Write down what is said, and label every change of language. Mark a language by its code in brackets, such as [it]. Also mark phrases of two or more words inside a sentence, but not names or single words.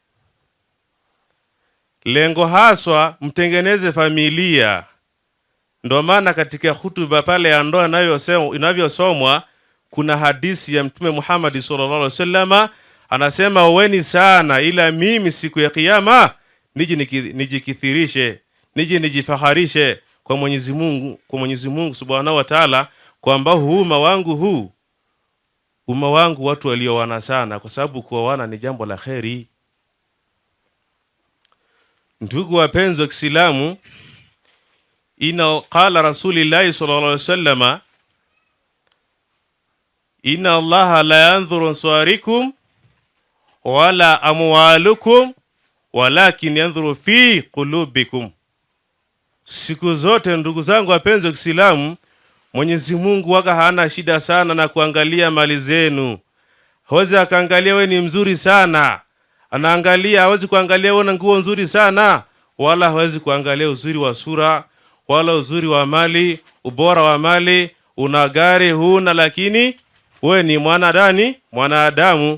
[sw] Lengo haswa mtengeneze familia, Ndio maana katika hutuba pale ya ndoa inavyosomwa kuna hadisi ya Mtume Muhammad [ar] صلى الله عليه وسلم [sw] anasema, oweni sana ila mimi siku ya kiyama nijikithirishe, nijifaharishe kwa Mwenyezi Mungu [ar] سبحانه وتعالى, [sw] kwamba umma wangu watu walioana sana, kwa sababu kuoana ni jambo la kheri. Ndugu wapenzi wa Kiislamu, [ar] قال رسول الله صلى الله عليه وسلم إن الله لا ينظر صوركم ولا أموالكم ولكن ينظر في قلوبكم. [sw] Siku zote ndugu zangu wapenzi wa Kiislamu, Mwenyezi Mungu waka hana shida sana na kuangalia mali zenu. Hawezi akaangalia wewe ni mzuri sana, anaangalia, hawezi kuangalia wewe una nguo nzuri sana, wala hawezi kuangalia uzuri wa sura, wala uzuri wa mali, ubora wa mali, una gari huna, lakini wewe ni mwanadamu.